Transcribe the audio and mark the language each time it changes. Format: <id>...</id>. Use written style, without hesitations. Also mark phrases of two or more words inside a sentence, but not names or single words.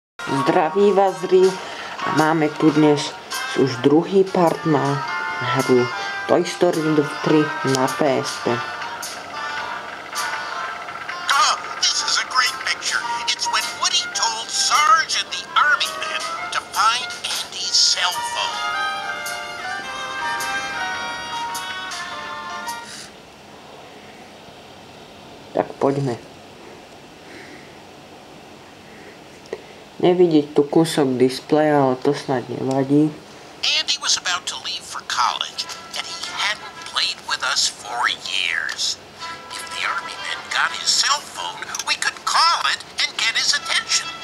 <sk>Zdraví vás Riu a máme tu dnes už druhý part na hru Toy Story 3 na PSP.</sk> <en>Oh, this is a great picture. It's when Woody told Sarge and the army men to find Andy's cell phone.</en> <sk>Tak poďme. Nevidieť tu kúsok displeja, ale to snad nevadí.</sk> <en>Andy was about to leave for college, and he hadn't played with us for years. If the army men got his cell phone, we could call it and get his attention.</en>